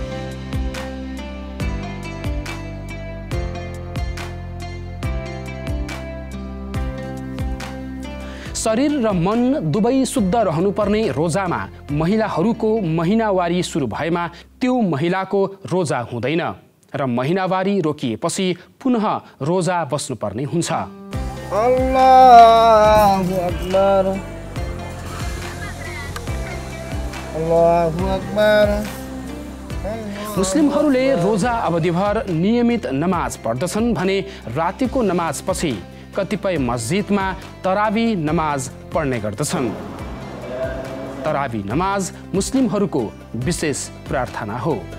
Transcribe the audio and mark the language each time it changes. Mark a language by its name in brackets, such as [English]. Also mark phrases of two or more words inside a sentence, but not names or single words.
[Nepali] शरीर र मन दुवै शुद्ध रहनुपर्ने रोजामा महिलाहरूको महिनावारी सुरु भएमा त्यो महिलाको रोजा हुँदैन र महिनावारी रोकिएपछि पुनः रोजा बस्नुपर्ने हुन्छ। [Arabic] الله أكبر، الله أكبر. [Nepali] मुस्लिमहरूले रोजा अवधिभर नियमित नमाज पढ्दछन् भने रातिको नमाजपछि कतिपय मस्जिदमा तरावी नमाज पढ्ने गर्दछन्। तरावी नमाज मुस्लिमहरूको विशेष प्रार्थना हो।